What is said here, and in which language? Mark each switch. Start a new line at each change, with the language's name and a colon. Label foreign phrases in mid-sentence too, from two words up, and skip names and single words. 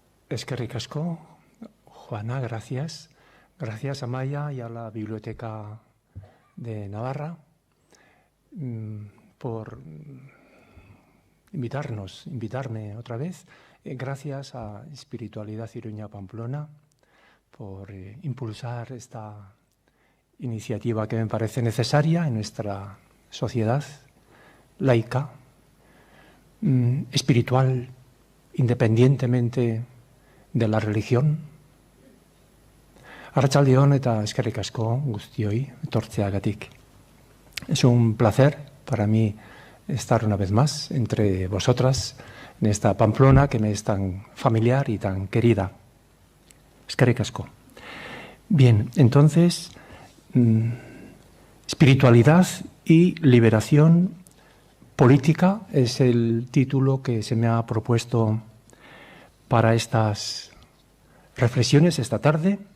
Basque: Eskerrik asko,
Spanish: Juana, gracias. Gracias a Maya y a la Biblioteca de Navarra por invitarme otra vez. Gracias a Espiritualidad Iruña Pamplona por impulsar esta iniciativa que me parece necesaria en nuestra sociedad laica, espiritual, independientemente de la religión.
Basque: Arratsaldeon eta eskerrik asko guztioi etortzeagatik.
Spanish: Es un placer para mí estar una vez más entre vosotras en esta Pamplona que me es tan familiar y tan querida.
Basque: Eskerrik asko.
Spanish: Bien, entonces, espiritualidad y liberación política es el título que se me ha propuesto para estas reflexiones esta tarde.